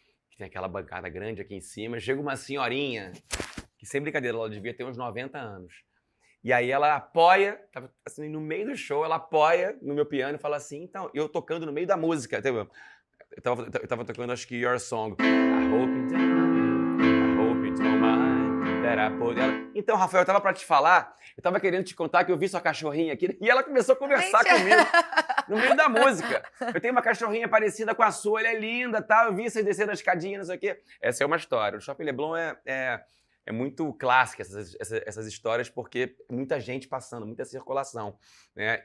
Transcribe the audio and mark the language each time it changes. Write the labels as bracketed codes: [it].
[pt] Que tem aquela bancada grande aqui em cima, chega uma senhorinha, que sem brincadeira, ela devia ter uns 90 anos. E aí ela apoia, assim, no meio do show, ela apoia no meu piano e fala assim, então, eu tocando no meio da música, eu tava tocando, acho que Your Song. [en] I hope you don't mind that I put... [pt] Então, Rafael, eu tava pra te falar, eu tava querendo te contar que eu vi sua cachorrinha aqui, e ela começou a conversar comigo. No meio da música. Eu tenho uma cachorrinha parecida com a sua, ela é linda, tal. Eu vi vocês descendo a escadinha, não sei o quê. Essa é uma história. O Shopping Leblon é muito clássico, essas histórias, porque muita gente passando, muita circulação. Né?